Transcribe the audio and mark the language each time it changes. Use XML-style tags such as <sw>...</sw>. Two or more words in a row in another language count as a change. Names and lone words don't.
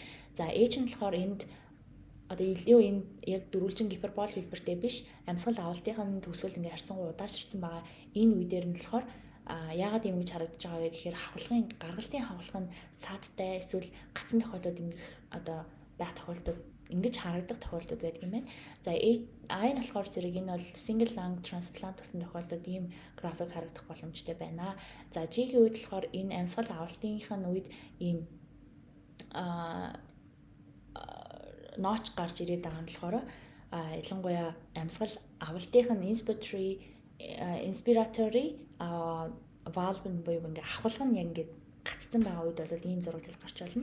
<mn>За H нь болохоор энд одоо илүү энэ яг дөрвөлжин гипербол хэлбэртэй биш, амьсгал авалтын төгсгөл ингээ харьцангуй удаашрсан байгаа. Энэ үедэр нь болохоор яагаад юм гэж харагдаж байгаа вэ гэхээр гаргалтын хавхлах нь саадтай эсвэл гацсан тохиолдолд ингэх одоо байх тохиолдолд ингэж харагдах тохиолдол байдаг юм байна. За I нь болохоор зэрэг энэ бол</mn> <en>single lung transplant</en> <mn>гэсэн тохиолдолд ийм график харагдах боломжтой байна. За G-ийн үед болохоор энэ амьсгал авалтын үед ийм нооч гарч ирээд байгаа нь болохоор ялангуяа амьсгал авалтын</mn> <en>inspiratory valve</en> <mn>буюу ингээ ахвалга нь яг ингээ гацсан байгаа үед бол ийм зураглал гарч болно.</mn>